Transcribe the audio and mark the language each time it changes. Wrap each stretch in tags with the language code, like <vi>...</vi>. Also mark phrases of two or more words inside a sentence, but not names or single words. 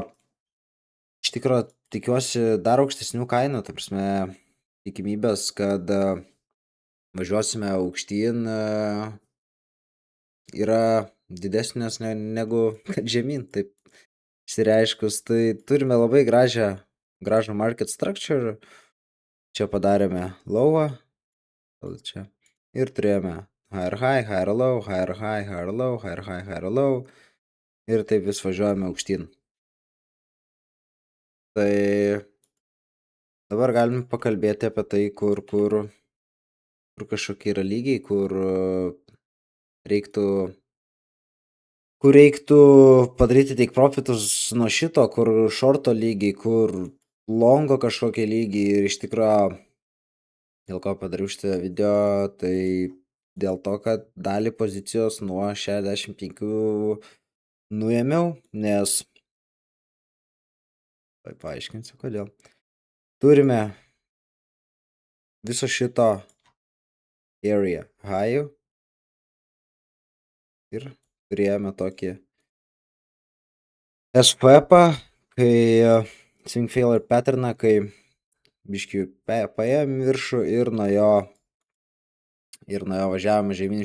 <lt>tikiuosi dar aukštesnių kainų, ta prasme, tikimybės, kad važiuosime aukštyn yra didesnės negu kad žemyn, taip išsireiškus. Tai turime labai gražų</lt> <en>market structure,</en> <lt>čia padarėme lową, čia ir turėjome</lt> <en>higher high, higher low, higher high, higher low, higher high, higher low</en> <lt>ir taip vis važiuojame aukštyn. Tai dabar galim pakalbėti apie tai, kur kažkokie yra lygiai, kur reiktų padaryti</lt> <en>take profitus</en> <lt>nuo šito, kur shorto lygiai, kur longo kažkokie lygiai ir iš tikrųjų dėl ko padariau šitą video, tai dėl to, kad dalį pozicijos nuo 65 nuėmiau, nes paaiškinsiu kodėl. Turime viso šito</lt> <en>area high</en> <lt>ir turėjome tokį SPP, kai</lt> <en>swing failure patterną,</en> <lt>kai biškį paėjom viršų ir nuo jo važiavome žemyn.</lt>